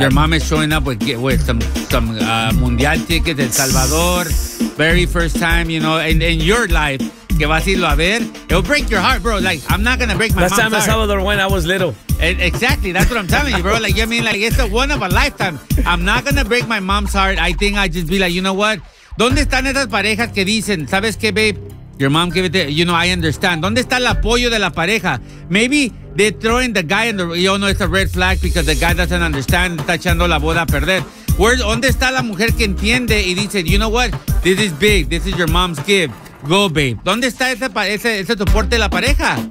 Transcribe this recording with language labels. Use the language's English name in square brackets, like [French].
[English] Your mom is showing up with some mundial tickets de El Salvador, very first time, you know, in your life. [Spanish] Que vas a irlo a ver. [English] It'll break your heart, bro. Like, I'm not gonna break my mom's heart. Last time in Salvador when I was little. Exactly, that's what I'm telling you, bro. Like, you know what I mean? Like, it's a one of a lifetime. I'm not gonna break my mom's heart. I think I'd just be like, you know what? [Spanish] ¿Dónde están esas parejas que dicen, sabes qué, babe? [English] Your mom gave it to, you know, I understand. [Spanish] ¿Dónde está el apoyo de la pareja? [English] Maybe they're throwing the guy in the, you know, it's a red flag because the guy doesn't understand. [Spanish] Está echando la boda a perder. [English] Where, [Spanish] ¿dónde está la mujer que entiende y dice, [English] you know what? This is big. This is your mom's gift. Go, babe. [Spanish] ¿Dónde está ese soporte de la pareja?